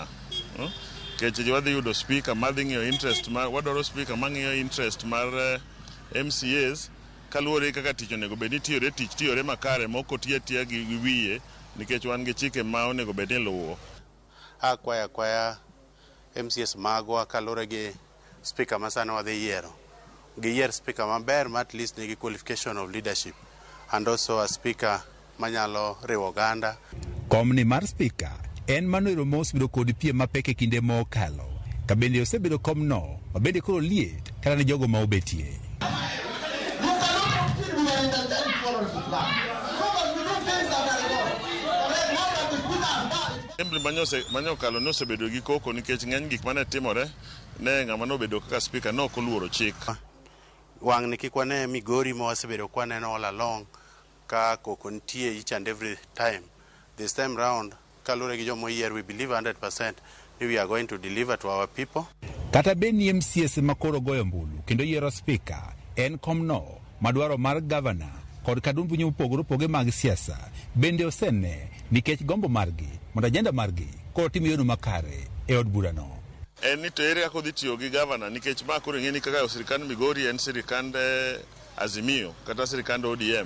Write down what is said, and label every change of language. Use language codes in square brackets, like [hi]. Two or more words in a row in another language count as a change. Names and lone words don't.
[luo] Keche wadhi yudo spika madhi ng'iyo interest mar, wadwaro spika mang'iyo interest mar MCAs kaluwore kaka tich onego bed ni tiyore makare moko tiya gi wiye, nikech wan gi chike ma onego bed ni luwo. Akwaya MCAs magwa kaluwore gi spika ma sani wadhi yiero. Giyier spika maber ma [en] at least [luo] nigi [en] qualification of leadership and also a speaker [luo] manyalo riwo oganda. Komni mar spika en mano mos bedo kod piem mapek e kinde mokalo, ka bende osebedo komno mabende koro liet kata ne jogo ma obetie. Assembly manyo kalo no osebedo gi koko nikech ng'eny gik mane timore ne ng'ama nobedo kaka spika no ok oluoro chik. Wang' ni kik wane Migori ma wasebedo kwaneno [en] all along [luo] ka koko nitie [en] each and every time. This time round, [luo] kalure gi jomo yier, [en] we believe 100% we are going to deliver to our people. [luo] Kata beni MCAs makoro goyo mbulu kendo yiero spika en komno madwaro mar governor kod kadumbu nyopogore opoge mag siasa bende osene nikech gombo margi mondo ajenda margi koro timo yono makare e od burano. En ni to ere kako dhi tiyo gi governor, nikech ma koro ng'eni kaka sirikand Migori en sirikand Azimio kata sirikand ODM.